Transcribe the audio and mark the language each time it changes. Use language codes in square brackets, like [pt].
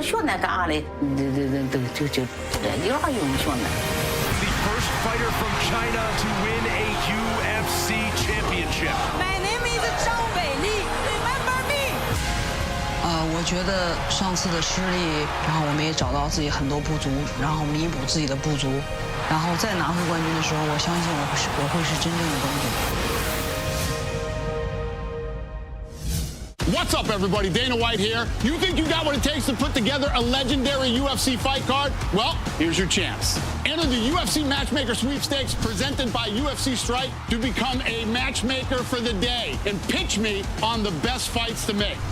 [zh] 炫那嘎嘞，就有啥用炫的。 [en] The first fighter from China to win a UFC championship. My name is Zhang Weili. Remember me? [zh] 我觉得上次的失利，然后我们也找到自己很多不足，然后弥补自己的不足，然后再拿回冠军的时候，我相信我会是真正的冠军。 [en] What's up, everybody? Dana White here. You think you got what it takes to put together a legendary UFC fight card? Well, here's your chance. Enter the UFC Matchmaker Sweepstakes presented by UFC Strike to become a matchmaker for the day and pitch me on the best fights to make.